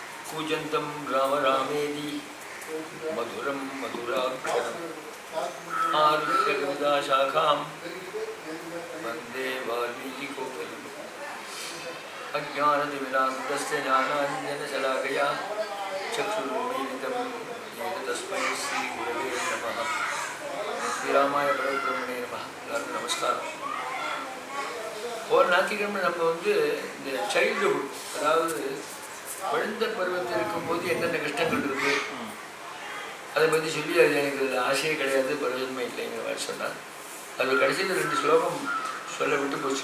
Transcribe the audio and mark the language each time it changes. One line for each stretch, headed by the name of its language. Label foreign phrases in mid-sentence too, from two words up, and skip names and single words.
Sanskrit: कूजन्तं राम रामेति मधुरं मधुराक्षरम् आरुह्य कविताशाखां वन्दे वाल्मीकिकोकिलम् अज्ञानतिमिरान्धस्य ज्ञानाञ्जनशलाकया चक्षुरुन्मीलितं येन तस्मै श्रीगुरवे नमः. श्रीरामाय परब्रह्मणे नमः.
Tamil: எல்லாருக்கும் நமஸ்காரம். ஒரு ஞாயிற்றுக்கிழமை நம்ம இந்த சைல்டுஹுட், அதாவது குழந்தை பருவத்தில் இருக்கும்போது என்னென்ன கஷ்டங்கள் இருக்குது அதை பற்றி சொல்லி அது எனக்கு ஆசையே கிடையாது, பிரயோஜனமே இல்லைங்கிற மாதிரி சொன்னார். அது கடைசியில் 2 ஸ்லோகம் சொல்ல விட்டு போச்சு.